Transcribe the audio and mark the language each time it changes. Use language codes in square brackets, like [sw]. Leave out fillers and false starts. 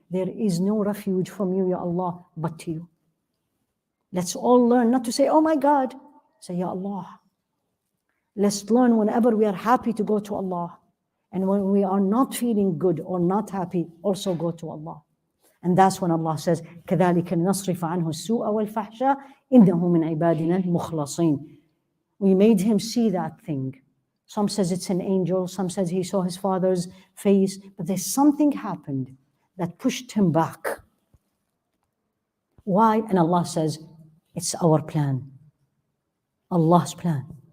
[en] There is no refuge from you, Ya Allah, but to you. Let's all learn not to say, oh my God. Say, Ya Allah. Let's learn whenever we are happy to go to Allah. And when we are not feeling good or not happy, also go to Allah. And that's when Allah says, [ar] كَذَلِكَ نَصْرِفَ عَنْهُ السُّوءَ وَالْفَحْشَاءَ إِنَّهُ مِنْ عِبَادِنَا الْمُخْلَصِينَ. [en] We made him see that thing. Some says it's an angel, some says he saw his father's face, but there's something happened that pushed him back. Why? And Allah says, it's our plan. Allah's plan.